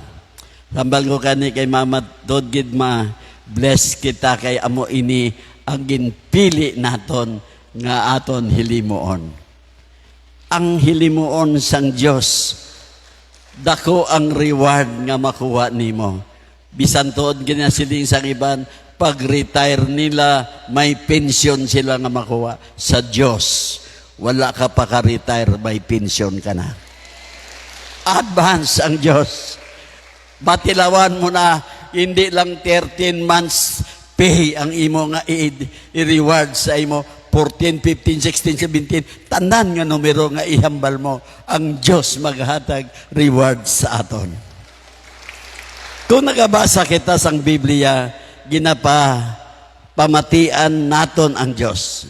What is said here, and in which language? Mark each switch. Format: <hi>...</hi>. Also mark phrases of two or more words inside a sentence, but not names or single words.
<hil>Sambal ko kani kay Mama Dod gid bless kita kay amo ini ang ginpili naton nga aton hilimuon. Ang hilimuon sang Dios dako ang reward nga makuha nimo. Bisan tuod ginasiling sa iban, pag-retire nila, may pension sila nga makuha. Sa Diyos, wala ka pa ka-retire, may pension ka na. Advance ang Diyos. Batilawan mo na, hindi lang 13</hil> <en>months pay</en> <hil>ang imo nga i-reward sa imo. 14, 15, 16, 17, tanan nga numero nga ihambal mo. Ang Diyos maghatag reward sa aton. Kung nagabasa kita sang Biblia, pamatian naton ang Diyos.</hil>